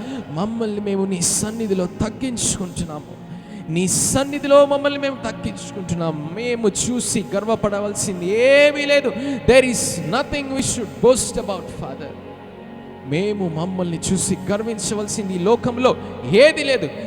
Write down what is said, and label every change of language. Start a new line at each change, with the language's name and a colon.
Telugu: మమ్మల్ని మేము నీ సన్నిధిలో తగ్గించుకుంటున్నాము. నీ సన్నిధిలో మమ్మల్ని మేము తగ్గించుకుంటున్నాం. మేము చూసి గర్వపడవలసింది ఏమీ లేదు.
English: There is nothing we should boast about, Father.
Telugu: మేము మమ్మల్ని చూసి గర్వించవలసింది ఈ లోకంలో ఏది లేదు.